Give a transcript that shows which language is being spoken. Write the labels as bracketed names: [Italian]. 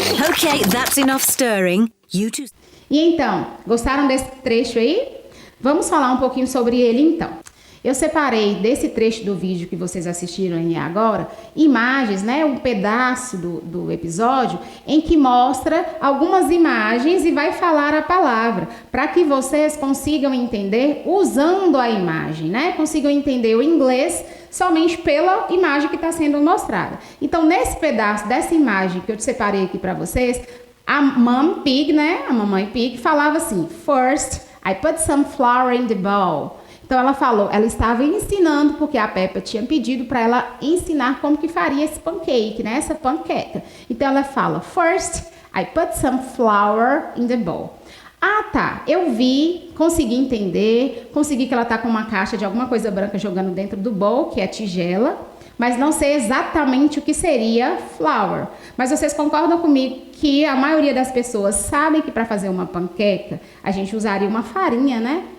[English] Okay, that's enough stirring. You two... [Portuguese] E então, gostaram desse trecho aí? Vamos falar um pouquinho sobre ele então. Eu separei desse trecho do vídeo que vocês assistiram aí agora, imagens, né? Um pedaço do episódio em que mostra algumas imagens e vai falar a palavra, para que vocês consigam entender usando a imagem, né? Consigam entender o inglês somente pela imagem que está sendo mostrada. Então, nesse pedaço dessa imagem que eu te separei aqui para vocês, a Mom Pig, né? A mamãe Pig falava assim: [English] First, I put some flour in the bowl. [Portuguese] Então ela falou, ela estava ensinando, porque a Peppa tinha pedido para ela ensinar como que faria esse pancake, né? Essa panqueca. Então ela fala, [English] First, I put some flour in the bowl. [Portuguese] Ah, tá. Eu vi, consegui entender, consegui que ela tá com uma caixa de alguma coisa branca jogando dentro do bowl, que é a tigela, mas não sei exatamente o que seria flour. Mas vocês concordam comigo que a maioria das pessoas sabem que para fazer uma panqueca, a gente usaria uma farinha, né?